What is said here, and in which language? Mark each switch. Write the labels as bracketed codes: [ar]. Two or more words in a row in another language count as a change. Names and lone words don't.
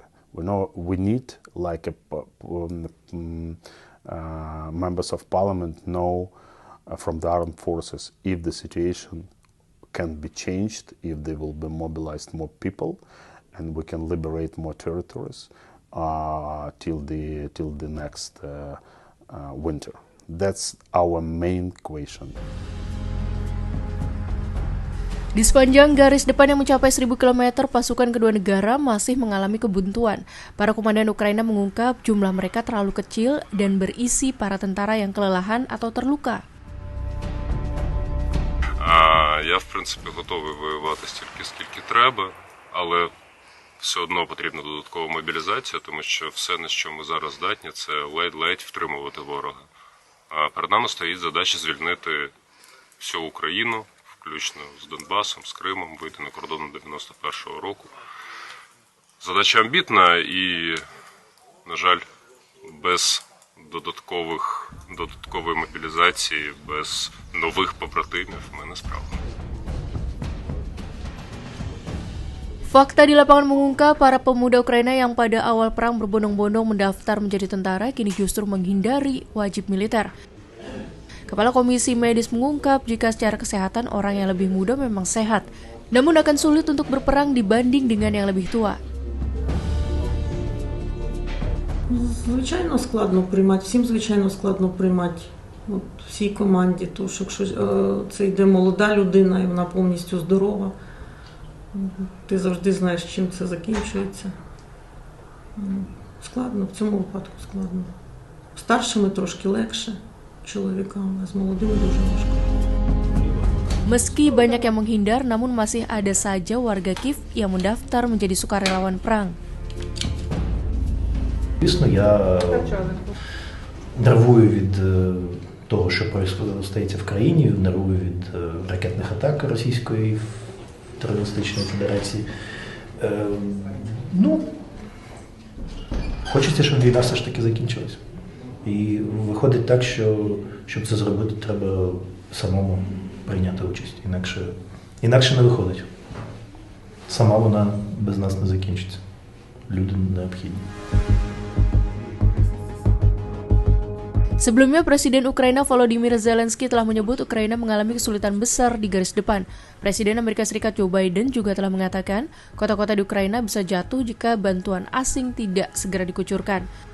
[en] We know we need like members of parliament know from the armed forces if the situation can be changed, if they will be mobilized more people, and we can liberate more territories till the next winter. That's our main question. [id] Di sepanjang garis depan yang mencapai 1.000 km, pasukan kedua negara masih mengalami kebuntuan. Para komandan Ukraina mengungkap jumlah mereka terlalu kecil dan berisi para tentara yang kelelahan atau terluka. [uk] Я, в принципі, готовий воювати стільки, скільки треба, але все одно потрібна додаткова мобілізація, тому що все, на що ми зараз здатні, це ледь-ледь втримувати ворога. А перед нами стоїть задача звільнити всю Україну, включно з Донбасом, з Кримом, вийти на кордон 91-го року. Задача амбітна і, на жаль, без додаткової мобілізації, без нових побратимів ми не справимося. [id] Fakta di lapangan mengungkap para pemuda Ukraina yang pada awal perang berbondong-bondong mendaftar menjadi tentara kini justru menghindari wajib militer. Kepala Komisi Medis mengungkap jika secara kesehatan orang yang lebih muda memang sehat, namun akan sulit untuk berperang dibanding dengan yang lebih tua. [uk] Звичайно, складно приймати. Всім, звичайно, складно приймати. От всій команді, тому що якщо це йде молода людина і вона повністю здорова, ти завжди знаєш, чим це закінчується. Складно, в цьому випадку складно. Старшими трошки легше, чоловікам, а з молодими дуже важко. [id] Meski banyak yang menghindar, namun masih ada saja warga Kyiv yang mendaftar menjadi sukarelawan perang. [uk] Звісно, я нервую від того, що стається в країні, нервую від ракетних атак Російської терористичної федерації. Хочеться, щоб війна все ж таки закінчилась. І виходить так, що щоб це зробити, треба самому прийняти участь. Інакше не виходить. Сама вона без нас не закінчиться. Люди необхідні. [id] Sebelumnya, Presiden Ukraina Volodymyr Zelensky telah menyebut Ukraina mengalami kesulitan besar di garis depan. Presiden Amerika Serikat Joe Biden juga telah mengatakan kota-kota di Ukraina bisa jatuh jika bantuan asing tidak segera dikucurkan.